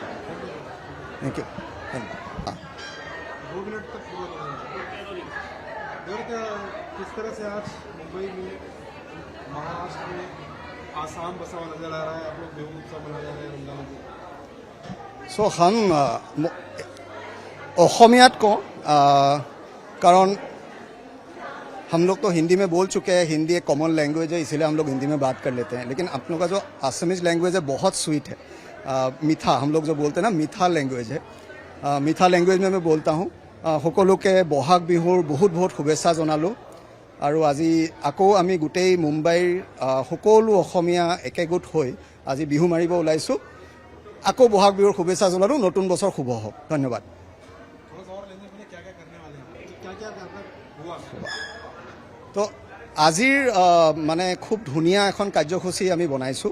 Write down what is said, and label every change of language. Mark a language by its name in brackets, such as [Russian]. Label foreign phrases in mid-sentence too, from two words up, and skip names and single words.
[English] thank you. [Hindi] 2 मिनट तक किस तरह से आज मुंबई में, महाराष्ट्र में आसाम बसा हुआ नजर आ रहा है, आप लोग बिहू उत्सव मना रहे हैं रमजान में? सो हम [Assamese] অসমীয়াত কওঁ, [Hindi] कारण हम लोग तो हिंदी में बोल चुके हैं, हिंदी एक [English] common language [Hindi] है, इसलिए हम लोग हिंदी में बात कर लेते हैं। लेकिन आप लोग का जो [English] Assamese language [Hindi] है बहुत स्वीट है, मीठा, हम लोग जो बोलते हैं ना, मीठा लैंग्वेज है। मीठा लैंग्वेज में मैं बोलता हूँ। [Assamese] সকলোকে বহাগ বিহুৰ বহুত বহুত শুভেচ্ছা জনালোঁ। আৰু আজি আকৌ আমি গোটেই মুম্বাইৰ সকলো অসমীয়া একেগোট হৈ আজি বিহু মাৰিব ওলাইছোঁ। আকৌ বহাগ বিহুৰ শুভেচ্ছা জনালোঁ, নতুন বছৰ শুভ হওক। ধন্যবাদ। তো আজিৰ মানে খুব ধুনীয়া এখন কাৰ্যসূচী আমি বনাইছোঁ।